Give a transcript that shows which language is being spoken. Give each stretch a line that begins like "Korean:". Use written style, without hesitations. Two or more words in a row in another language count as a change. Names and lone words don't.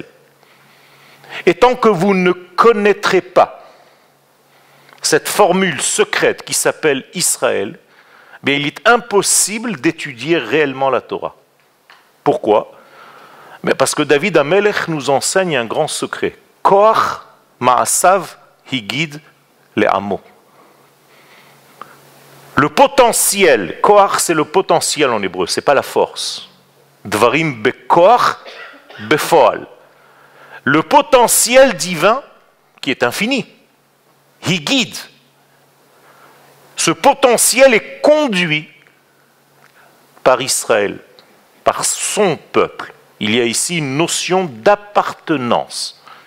French: Et tant que vous ne connaîtrez pas cette formule secrète qui s'appelle Israël, mais il est impossible d'étudier réellement la Torah. Pourquoi? Mais parce que David Amelech nous enseigne un grand secret.
Hebrew: כח מעשיו הגיד לעמו.
French: Le potentiel, koach c'est le potentiel en hébreu, c'est pas la force.
Hebrew: דברים בכח בפועל.
French: Le potentiel divin qui est infini. Higid. Ce potentiel est conduit par Israël, par son peuple. Il y a ici une notion d'appartenance.